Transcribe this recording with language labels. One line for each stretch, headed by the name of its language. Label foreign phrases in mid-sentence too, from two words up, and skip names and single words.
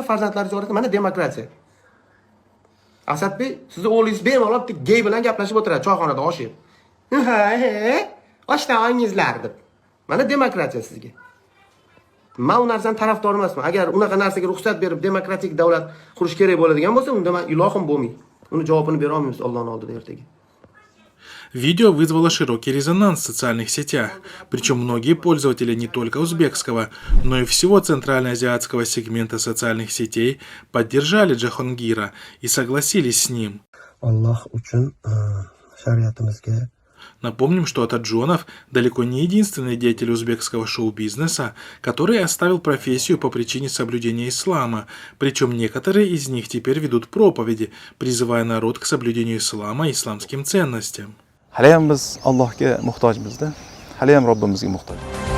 Uzbek: Farzandlaringiz orasida mana demokratiya. Asadbek, sizni o'g'lingiz bemalol gey bilan gaplashib o'tiradi choyxonada oshib. Oshnaingizlar deb. Mana demokratiya sizga. Men u narsani tarafdor emasman. Agar unaqa narsaga ruxsat berib demokratik davlat qurish kerak bo'ladigan bo'lsa, unda men ilohim bo'lmaydi. Uni javobini bera olmaymiz Allohning oldida ertaga.
Russian: Видео вызвало широкий резонанс в социальных сетях, причем многие пользователи не только узбекского, но и всего центральноазиатского сегмента социальных сетей поддержали Джахангира и согласились с ним.
Uzbek: Alloh uchun shariatimizga.
Russian: Напомним, что Отаджонов далеко не единственный деятель узбекского шоу-бизнеса, который оставил профессию по причине соблюдения ислама, причем некоторые из них теперь ведут проповеди, призывая народ к соблюдению ислама и исламским ценностям.
Uzbek: Haliyam biz Allohga muhtojmizda. Haliyam Robbimizga muhtoj.